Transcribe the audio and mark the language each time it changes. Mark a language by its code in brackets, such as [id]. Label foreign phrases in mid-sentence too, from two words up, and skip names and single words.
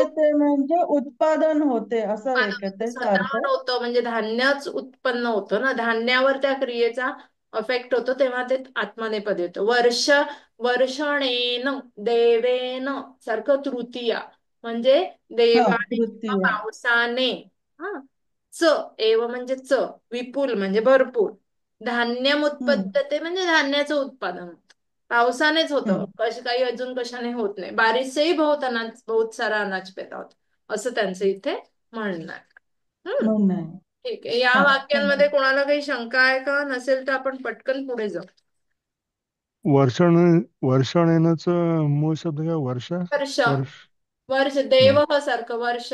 [mr] उत्पद्यते म्हणजे उत्पादन होते असं आहे का त्याचा अर्थ? उत्पादन होतं म्हणजे धान्यच उत्पन्न होतं ना, धान्यावर त्या क्रियेचा अफेक्ट होतो, तेव्हा ते आत्मनेपद येतं. [sa] वर्षणेन देवेन [mr] सारखं तृतीया म्हणजे हा देवाने किंवा तृतीय. पावसाने. हा. [sa] च एव [mr] म्हणजे च, विपुल म्हणजे भरपूर. [sa] धान्यम उत्पद्यते [mr] म्हणजे धान्याचं उत्पादन होतं. पावसानेच होतं, काही अजून कशाने होत नाही. [hi] बारिश से ही बहुत अनाज, बहुत सारा अनाज पैदा [mr] होतो, असं त्यांचं इथे म्हणणं आहे. म्हणणं आहे. ठीक आहे. या हा थँक्यू. वाक्यांमध्ये कोणाला काही शंका आहे का? नसेल तर आपण पटकन पुढे जाऊ. वर्षानेनच मूळ शब्द काय? वर्षा. वर्ष. वर्ष. वर्ष देव सारखं वर्ष.